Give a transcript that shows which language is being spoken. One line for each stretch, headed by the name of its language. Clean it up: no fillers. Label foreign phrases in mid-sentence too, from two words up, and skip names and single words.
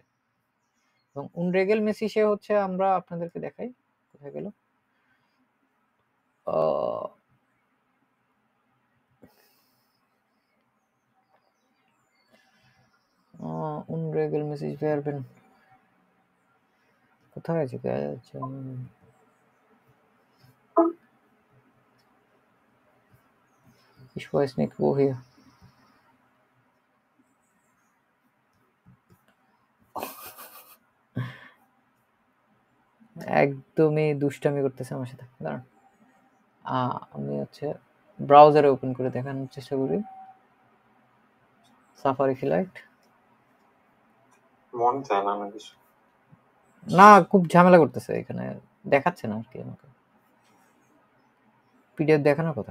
Bangla: এবং উনরেগেল মেসেজে হচ্ছে আমরা আপনাদেরকে দেখাই, কোথায় গেল,
German: unregelmäßig verben
Bangla: কোথায় আছে?
German: Ich weiß nicht woher.
Bangla: একদমই দুষ্টামি করতেছে আমার সাথে, দাঁড়ান আমি হচ্ছে ব্রাউজারে ওপেন করে দেখানোর চেষ্টা করি। সাফারি ফ্লাইট না, খুব ঝামেলা করতেছে এখানে, দেখাচ্ছে না আর কি আমাকে পিডিএফ দেখানোর কথা।